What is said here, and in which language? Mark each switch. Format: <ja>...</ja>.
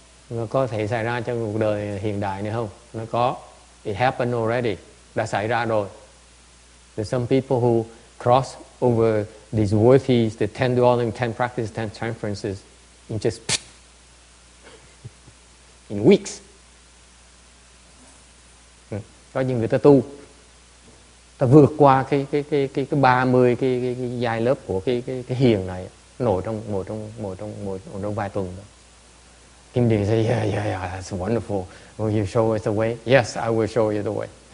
<vi>Nó có thể xảy ra trong cuộc đời hiện đại này không? Nó có.</vi> <en>It happened already.</en> <vi>Đã xảy ra rồi.</vi> <en>There's some people who cross over these worthies, the 10 dwelling, 10 practices, 10 transferences in just in weeks.</en> <vi>Có những người ta tu, ta vượt qua cái 30 cái giai lớp của cái hiền này, nổi trong vài tuần.</vi> <en>Kim Điền say, yeah, that's wonderful. Will you show us the way? Yes, I will show you the way.</en>